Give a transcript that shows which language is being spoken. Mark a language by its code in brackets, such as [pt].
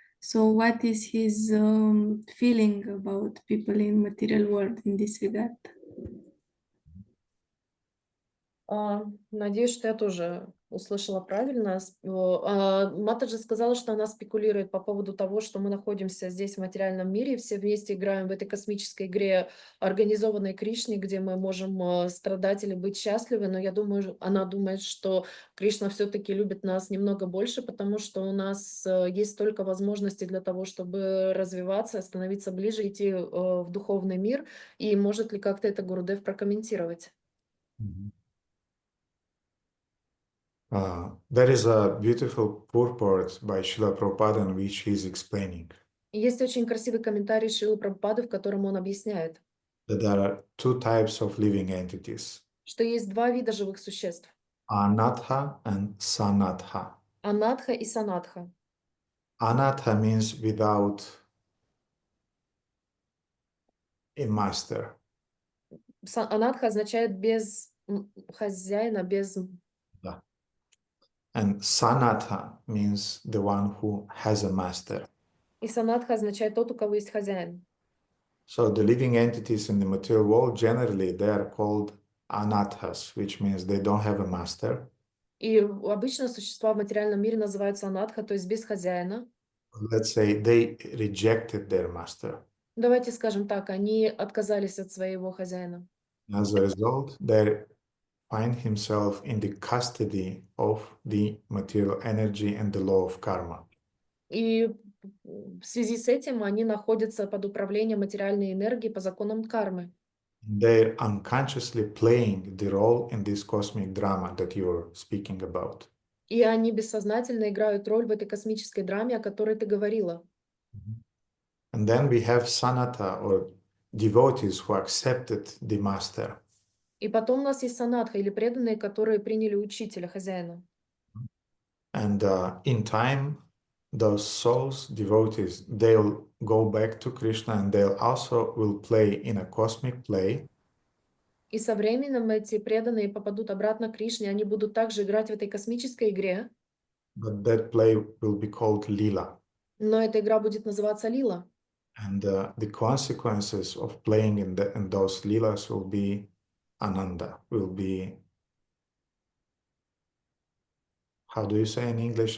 [en] So what is his feeling about people in material world in this regard? [ru] Надеюсь, что я тоже услышала правильно. Матаджи сказала, что она спекулирует по поводу того, что мы находимся здесь в материальном мире, и все вместе играем в этой космической игре, организованной Кришне, где мы можем страдать или быть счастливы. Но я думаю, она думает, что Кришна все-таки любит нас немного больше, потому что у нас есть столько возможностей для того, чтобы развиваться, становиться ближе, идти в духовный мир. И может ли как-то это Гурудев прокомментировать? [en] There is a beautiful purport by Srila Prabhupada in which he is explaining [ru] Есть очень красивый комментарий Шрилы Прабхупады, в котором он объясняет, [en] that there are two types of living entities, [ru] что есть два вида живых существ – [en] Anatha and Sanatha. [ru] анатха и санатха. [en] Anatha means without a master. [ru] Анатха означает без хозяина, без… Yeah. [en] And Sanatha means the one who has a master. [ru] И санатха означает тот, у кого есть хозяин. [en] So the living entities in the material world, generally, they are called anathas, which means they don't have a master. [ru] И обычно существа в материальном мире называются анатха, то есть без хозяина. [en] Let's say they rejected their master. [ru] Давайте скажем так, они отказались от своего хозяина. [en] As a result, they find himself in the custody of the material energy and the law of karma. [ru] И в связи с этим они находятся под управлением материальной энергии по законам кармы. [en] They're unconsciously playing the role in this cosmic drama that you're speaking about. [ru] И они бессознательно играют роль в этой космической драме, о которой ты говорила. [en] And then we have Sanatha, or devotees who accepted the master. [ru] И потом у нас есть санатха, или преданные, которые приняли учителя, хозяина. [en] And in time, those souls, devotees, they'll go back to Krishna and they'll also will play in a cosmic play. [ru] И со временем эти преданные попадут обратно к Кришне, они будут также играть в этой космической игре, [en] But that play will be called Lila. [ru] но эта игра будет называться лила. [en] And the consequences of playing in those Lilas will be Ananda, will be, how do you say in English?